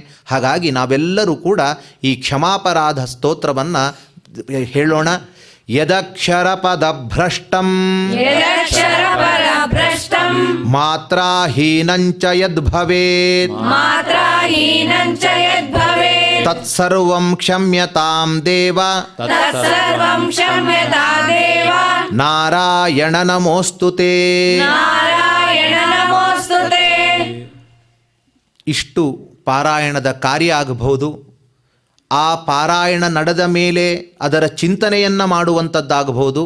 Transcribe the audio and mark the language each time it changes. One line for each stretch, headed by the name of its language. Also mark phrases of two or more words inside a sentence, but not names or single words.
Kannada: ಹಾಗಾಗಿ ನಾವೆಲ್ಲರೂ ಕೂಡ ಈ ಕ್ಷಮಾಪರಾಧ ಸ್ತೋತ್ರವನ್ನು ಹೇಳೋಣ.
Sanskrit: ಯದಕ್ಷರ ಪದಭ್ರಷ್ಟಂ ಯದಕ್ಷರಪರಭ್ರಷ್ಟಂ ಮಾತ್ರಾಹೀನಂಚ ಯದ್ಭವೇತ್ ಮಾತ್ರಾಹೀನಂಚ ಯದ್ಭವೇತ್ ತತ್ಸರ್ವಂ ಕ್ಷಮ್ಯತಾಂ ದೇವ ತತ್ಸರ್ವಂ ಕ್ಷಮ್ಯತಾ ದೇವ ನಾರಾಯಣ ನಮೋಸ್ತುತೇ. ನಾರಾಯಣ ನಮೋಸ್ತುತೇ.
Kannada: ಇಷ್ಟು ಪಾರಾಯಣದ ಕಾರ್ಯ ಆಗಬಹುದು. ಆ ಪಾರಾಯಣ ನಡೆದ ಮೇಲೆ ಅದರ ಚಿಂತನೆಯನ್ನು ಮಾಡುವಂಥದ್ದಾಗಬಹುದು.